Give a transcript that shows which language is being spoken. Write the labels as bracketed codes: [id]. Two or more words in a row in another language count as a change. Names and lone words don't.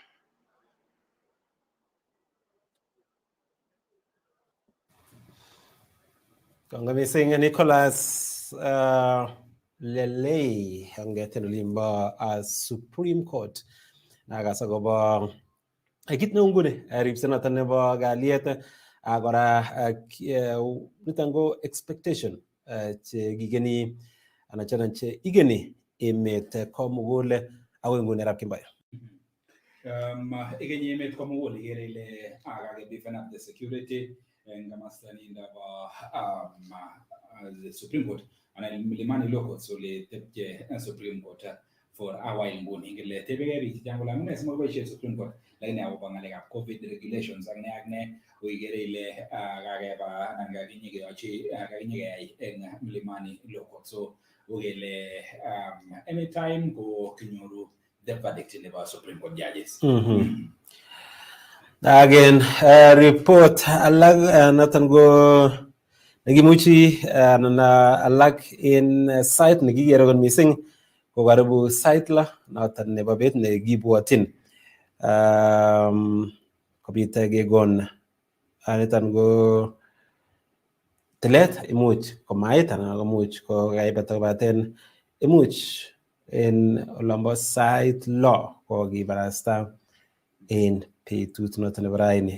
[kln] Kongoi mising Nicholas Lelei angeten olimbo Supreme Court nakas akobo kit neu nguni ripsenoto nebo kalyet kora niton ko expectation che kigeni anan choton che igeni emet komugul akoi nguni arap Kimboya. Igeni emet komugul igere ile kakebeefen [en] up the security [kln] eng komasta nindabo the Supreme Court anan Milimani Law Court sole tepche Supreme Court [en] for a while [kln] nguni ingele tebege biik chechang kole amune simaboisie Supreme Court lakini akobo ng'alekab [en] COVID regulations [kln] ak ne uigere ile kakeba anan kakinyekeyai eng Milimani Law Court so ugele anytime ko kinyoru [en] the verdict [kln] nebo Supreme Court judges. Again, report alak noton ko nekimuchi alak [en] in site [kln] nekikere kon missing ko karibu site la noton nebo bet nekibwotin kobit kegon niton ko tilet imuch komait anan komuch ko kaibata kobaten imuch en olombo site law ko kibarasta en betut noton nebo raini.